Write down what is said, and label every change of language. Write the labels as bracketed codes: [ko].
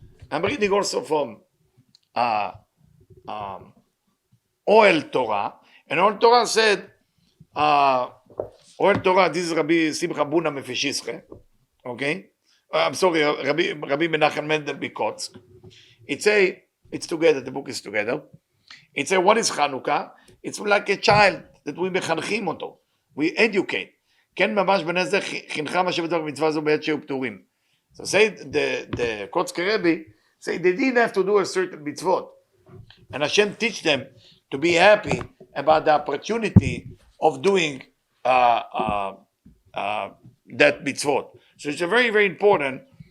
[en] I'm reading also from Oel Torah, and Oel Torah said, Oel Torah, this is Rabbi Simcha Buna Mefishische, okay? I'm sorry, Rabbi Menachem Mendel Bikotsk. It's together, the book is together. It says, what is Chanukah? It's like a child that we mechanchim אותו. We educate. [he] כן ממש בני זה חינכה מה שבדבר מצווה זו בעת שהיו פטורים. [en] So say the Kotzke Rebbe, say they didn't have to do a certain mitzvot. And Hashem teach them to be happy about the opportunity of doing that mitzvot. So it's a very, very important